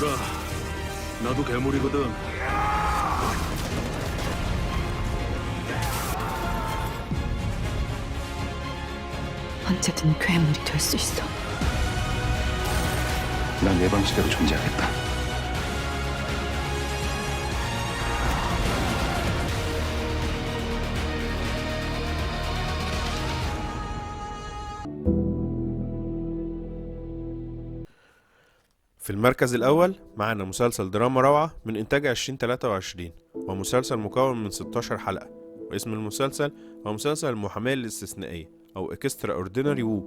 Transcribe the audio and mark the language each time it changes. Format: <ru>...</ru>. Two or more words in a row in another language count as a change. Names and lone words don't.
<ko>나도 괴물이거든. 언제든 괴물이 될 수 있어. 난 예방시대로 존재하겠다.</ko> <ar>في المركز الأول معنا مسلسل دراما روعة من إنتاج 2023 ومسلسل مكون من 16 حلقة، واسم المسلسل هو مسلسل المحاماة الاستثنائية أو إكسترا أوردينري وو.</ar>